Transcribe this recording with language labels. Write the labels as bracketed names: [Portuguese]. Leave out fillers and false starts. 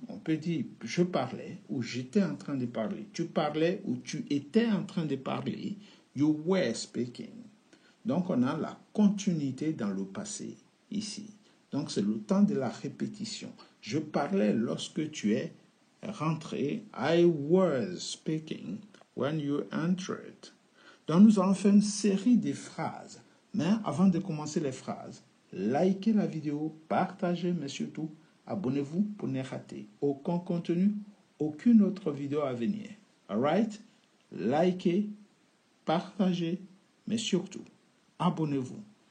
[French] On peut dire je parlais ou j'étais en train de parler. Tu parlais ou tu étais en train de parler. [English] You were speaking. [French] Donc, on a la continuité dans le passé ici. Donc, c'est le temps de la répétition. Je parlais lorsque tu es rentré. [English] I was speaking when you entered. [French] Donc, nous allons faire une série de phrases. Mais avant de commencer les phrases, likez la vidéo, partagez, mais surtout, abonnez-vous pour ne rater aucun contenu, aucune autre vidéo à venir. [English] Alright? [French] Likez, partagez, mais surtout, abonnez-vous.